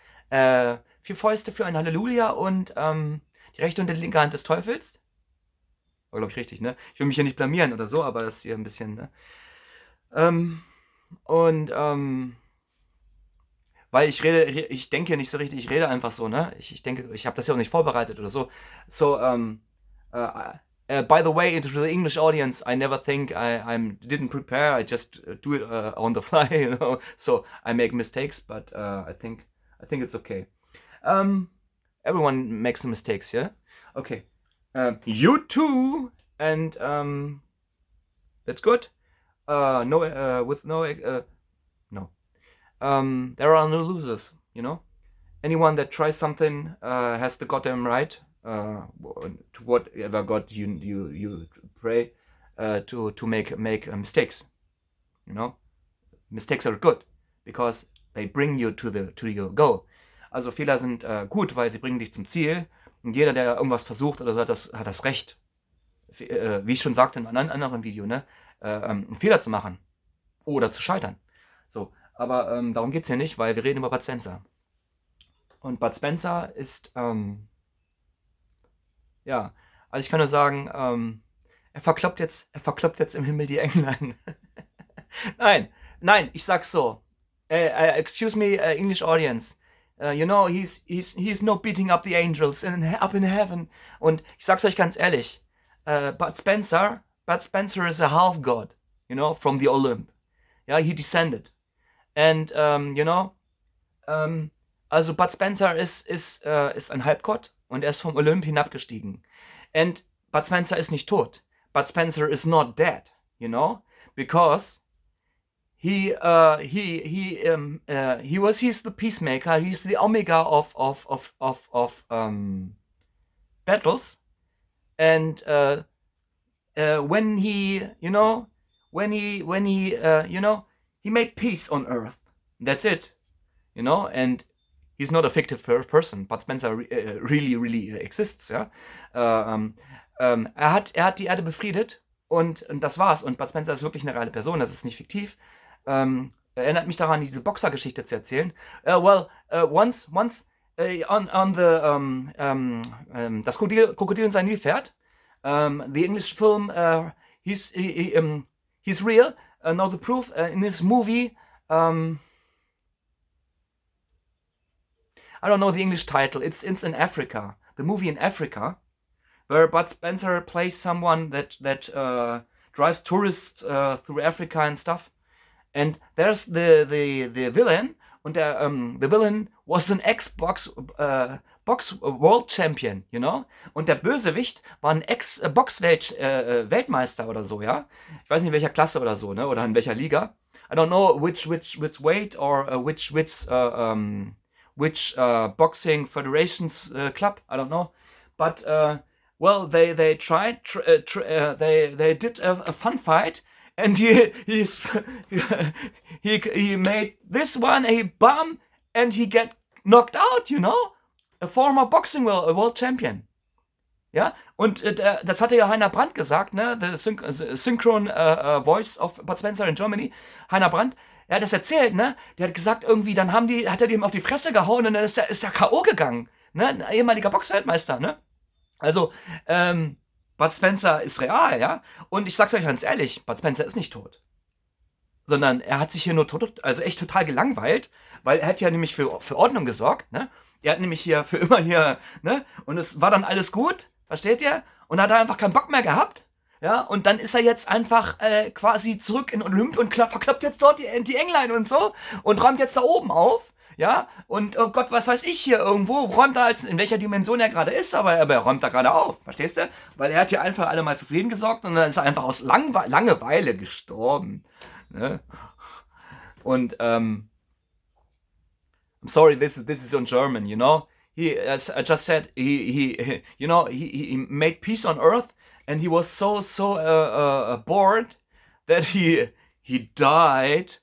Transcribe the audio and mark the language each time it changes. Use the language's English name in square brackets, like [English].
[German] Vier Fäuste für ein Halleluja und die rechte und die linke Hand des Teufels. War, glaube ich, richtig, ne? Ich will mich hier nicht blamieren oder so, aber das ist hier ein bisschen, ne? Und weil ich denke hier nicht so richtig, ich rede einfach so, ne? Ich denke, ich habe das ja auch nicht vorbereitet oder so. [English] So, by the way, to the English audience, I never think I didn't prepare. I just do it on the fly, you know. So I make mistakes, but I think it's okay. Everyone makes some mistakes, yeah. Okay. You too, and that's good. No, with no, no. There are no losers, you know. Anyone that tries something has the goddamn right to whatever God you pray to make mistakes. You know, mistakes are good because they bring you to your goal. [German] Also Fehler sind gut, weil sie bringen dich zum Ziel. Und jeder, der irgendwas versucht oder so, hat das Recht, wie ich schon sagte in einem anderen Video, ne, einen Fehler zu machen oder zu scheitern. So, aber darum geht es hier nicht, weil wir reden über Bud Spencer. Und Bud Spencer ist, ja, also ich kann nur sagen, er verkloppt jetzt im Himmel die Englein. Nein, ich sag's so. [English] Excuse me, English audience. You know, he's no beating up the angels up in heaven. [German] Und ich sag's euch ganz ehrlich, [English] Bud Spencer is a half-God, you know, from the Olymp. Yeah, he descended. And, you know, [German] also Bud Spencer ist ein Halb-Gott und er ist vom Olymp hinabgestiegen. And Bud Spencer ist nicht tot. [English] Bud Spencer is not dead, you know, because he's the peacemaker. He's the omega of battles, and when he made peace on earth. That's it, you know. And he's not a fictive person. Bud Spencer really exists, ja. [German] Er hat die Erde befriedet und das war's. Und Bud Spencer ist wirklich eine reale Person. Das ist nicht fiktiv. Erinnert mich daran, diese Boxer-Geschichte zu erzählen. [English] Once on the [German] das Krokodil und sein Nilpferd. [English] The English film, he's real. Now the proof in this movie. I don't know the English title. It's in Africa. The movie in Africa, where Bud Spencer plays someone that drives tourists through Africa and stuff. And there's the villain, und the villain was an ex-Box World Champion, you know? [German] Und der Bösewicht war ein Ex-Box Weltmeister oder so, ja? Ich weiß nicht in welcher Klasse oder so, ne? Oder in welcher Liga. [English] I don't know which weight or which boxing federations club. I don't know. But well, they tried. They did a fun fight. And he made this one a bum, and he get knocked out, you know? A former boxing world champion. [German] Ja, und das hatte ja Heiner Brandt gesagt, ne? [English] The synchron voice of Bud Spencer in Germany. [German] Heiner Brandt, er hat das erzählt, ne? Der hat gesagt, irgendwie, dann hat er dem auf die Fresse gehauen und dann ist er K.O. gegangen, ne? Ein ehemaliger Boxweltmeister, ne? Also, Bud Spencer ist real, ja? Und ich sag's euch ganz ehrlich, Bud Spencer ist nicht tot. Sondern er hat sich hier nur echt total gelangweilt, weil er hat ja nämlich für Ordnung gesorgt, ne? Er hat nämlich hier für immer hier, ne? Und es war dann alles gut, versteht ihr? Und hat er einfach keinen Bock mehr gehabt, ja? Und dann ist er jetzt einfach quasi zurück in Olymp und verkloppt jetzt dort die Englein und so und räumt jetzt da oben auf. Ja, und oh Gott, was weiß ich hier irgendwo, räumt er in welcher Dimension er gerade ist, aber er räumt da gerade auf, verstehst du? Weil er hat hier einfach alle mal für Frieden gesorgt und dann ist er einfach aus Langeweile gestorben. Ne? [English] Und, I'm sorry, this is on German, you know? he, as I just said, he made peace on Earth, and he was so bored that he died.